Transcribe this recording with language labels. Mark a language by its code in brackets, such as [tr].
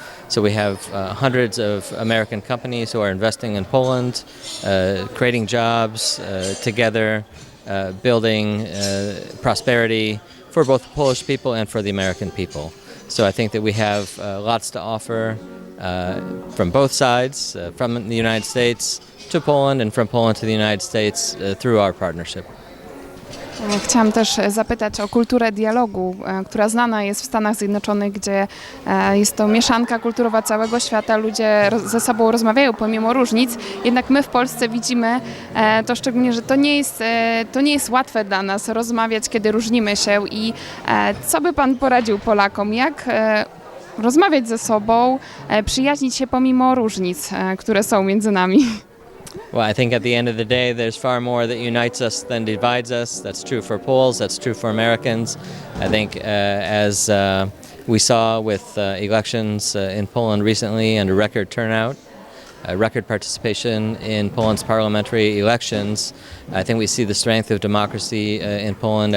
[en] So we have hundreds of American companies who are investing in Poland, creating jobs together, building prosperity for both the Polish people and for the American people. So I think that we have lots to offer from both sides, from the United States to Poland and from Poland to the United States through our partnership. [pl] Chciałam też zapytać o kulturę dialogu, która znana jest w Stanach Zjednoczonych, gdzie jest to mieszanka kulturowa całego świata, ludzie ze sobą rozmawiają pomimo różnic, jednak my w Polsce widzimy to szczególnie, że to nie jest łatwe dla nas rozmawiać, kiedy różnimy się i co by pan poradził Polakom, jak rozmawiać ze sobą, przyjaźnić się pomimo różnic, które są między nami. [en] Well, I think at the end of the day, there's far more that unites us than divides us. That's true for Poles, that's true for Americans. I think as we saw with elections in Poland recently and a record turnout, record participation in Poland's parliamentary elections, I think we see the strength of democracy in Poland.